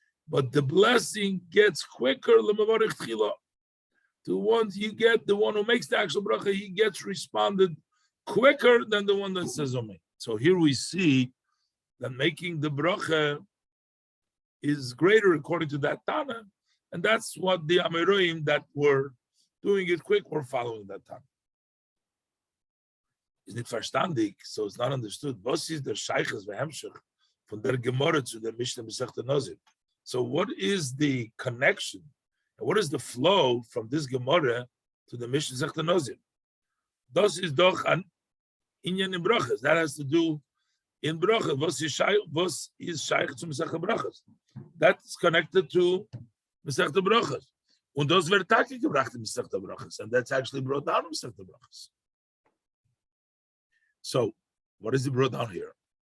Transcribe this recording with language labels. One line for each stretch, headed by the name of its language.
English: But the blessing gets quicker. The one you get, the one who makes the actual bracha, he gets responded quicker than the one that says Amen. So here we see that making the bracha is greater according to that Tana, and that's what the Ameroim that were doing it quick were following that Tana.
Yiddish: Is nicht verstandig,
English: so it's not understood.
Yiddish: Was ist der Sheiches v'hemshech von der Gemara
English: to the
Yiddish: Mishnah Masechta Nazir?
English: So what is the connection, and what is the flow from this Gemara to the Mishnah Masechta Nazir?
Yiddish: Das ist doch an Inyan in Brachas.
English: That has to do in Brachas.
Yiddish: Was is Shaich to Masechta Brachas?
English: That's connected to Masechta Brachas.
Yiddish: Und das wird Taki gebracht in Masechta Brachas,
English: and that's actually brought down in Masechta Brachas. So, what is it brought down here?